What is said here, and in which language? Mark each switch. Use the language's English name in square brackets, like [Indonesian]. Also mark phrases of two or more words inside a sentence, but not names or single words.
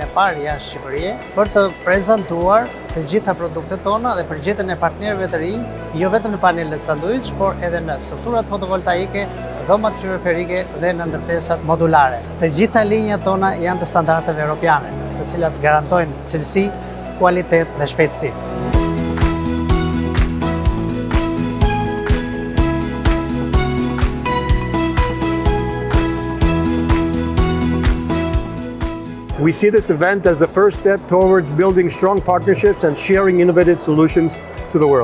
[Albanian] e parë jashtë Shqipërisë, për të prezantuar të gjitha produktet tona dhe përgjetjen e partnerëve të rinj, jo vetëm në panelet sandwich, por edhe në strukturat fotovoltaike, dhomat frigoriferike dhe në ndërtesat modulare. Të gjitha linjat tona janë të standardeve europiane, të cilat garantojnë cilësi, kualitet dhe shpejtësi. [English] We see this event as the first step towards building strong partnerships and sharing innovative solutions to the world.